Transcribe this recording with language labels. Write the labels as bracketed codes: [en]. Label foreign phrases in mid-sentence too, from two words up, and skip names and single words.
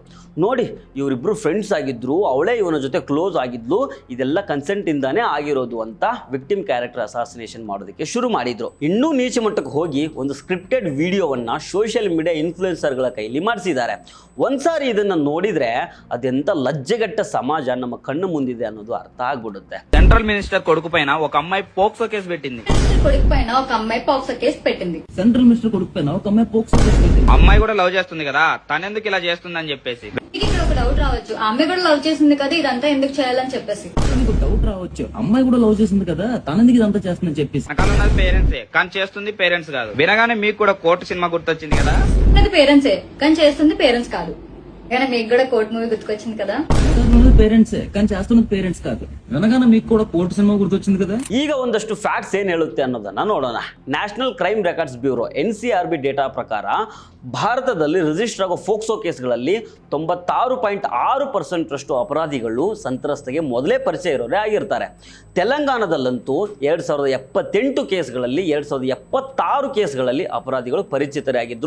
[kn] ನೋಡಿ, ಇವರಿಬ್ಬರು ಫ್ರೆಂಡ್ಸ್ ಆಗಿದ್ದರು, ಅವಳೇ ಇವನ ಜೊತೆ ಕ್ಲೋಸ್ ಆಗಿದ್ಲು, ಇದೆಲ್ಲ ಕನ್ಸೆಂಟಿಂದಾನೇ ಆಗಿರೋದು ಅಂತ [en] victim character assassination [kn] ಮಾಡೋದಕ್ಕೆ ಶುರು ಮಾಡಿದರು. ಇನ್ನೂ ನೀಚ ಮಟ್ಟಕ್ಕೆ ಹೋಗಿ ಒಂದು ಸ್ಕ್ರಿಪ್ಟೆಡ್ ವಿಡಿಯೋವನ್ನು [en] social media influencerಗಳ [kn] ಕೈಲಿ ಮಾಡಿಸಿದ್ದಾರೆ. ಒಂದ್ಸಾರಿ ಇದನ್ನು ನೋಡಿದರೆ ಅದೆಂಥ ಲಜ್ಜೆಗೆಟ್ಟ ಸಮಾಜ ನಮ್ಮ ಕಣ್ಣು ಮುಂದಿದೆ ಅನ್ನೋದು ಅರ್ಥ ಆಗ್ಬಿಡುತ್ತೆ. [en] central minister [te] కొడుకు పైన ఒక అమ్మాయి పోక్సో కేసు పెట్టింది. కొడుకు పైన ఒక అమ్మాయి పోక్సో కేసు పెట్టింది. [en] central minister [te] కొడుకు పైన ఒక అమ్మాయి పోక్సో కేసు పెట్టింది. అమ్మాయి కూడా లవ్ చేస్తుంది కదా, తనెందుకు ఇలా చేస్తుందని చెప్పేసి. ఇక్కడ ఒక డౌట్ రావచ్చు, ఆ అమ్మాయి కూడా లవ్ చేసింది కదా, ఇదంతా ఎందుకు చేయాలని చెప్పేసి. మీకు డౌట్ రావచ్చు, అమ్మాయి కూడా లవ్ చేసింది కదా, తనెందుకు ఇదంతా చేస్తుందని చెప్పేసి. వెనకాల ఉన్నది పేరెంట్సే, కానీ చేస్తుంది పేరెంట్స్ కాదు. వినగానే మీకు కూడా కోర్టు సినిమా గుర్తొచ్చింది కదా. అది పేరెంట్సే కానీ చేస్తుంది పేరెంట్స్ కాదు. కానీ మీకు కూడా కోర్టు మూవీ గుర్తుకొచ్చింది కదా. పేరెంట్సే కానీ చేస్తున్నది పేరెంట్స్ కాదు. వినగానే మీకు కూడా కోర్టు సినిమా గుర్తొచ్చింది కదా. [kn] ಈಗ ಒಂದಷ್ಟು ಫ್ಯಾಕ್ಟ್ಸ್ ಏನು ಹೇಳುತ್ತೆ ಅನ್ನೋದನ್ನ ನೋಡೋಣ. ನ್ಯಾಷನಲ್ ಕ್ರೈಮ್ ರೆಕಾರ್ಡ್ಸ್ ಬ್ಯೂರೋ NCRB ಡೇಟಾ ಪ್ರಕಾರ ಭಾರತದಲ್ಲಿ ರಿಜಿಸ್ಟರ್ ಆಗೋ ಫೋಕ್ಸೋ ಕೇಸ್ಗಳಲ್ಲಿ 96.6% ಅಪರಾಧಿಗಳು ಸಂತ್ರಸ್ತೆಗೆ ಮೊದಲೇ ಪರಿಚಯ ಇರೋರೇ ಆಗಿರ್ತಾರೆ. ತೆಲಂಗಾಣದಲ್ಲಂತೂ 2078 ಕೇಸ್ಗಳಲ್ಲಿ 2076 ಕೇಸ್ಗಳಲ್ಲಿ ಅಪರಾಧಿಗಳು ಪರಿಚಿತರೇ ಆಗಿದ್ರು.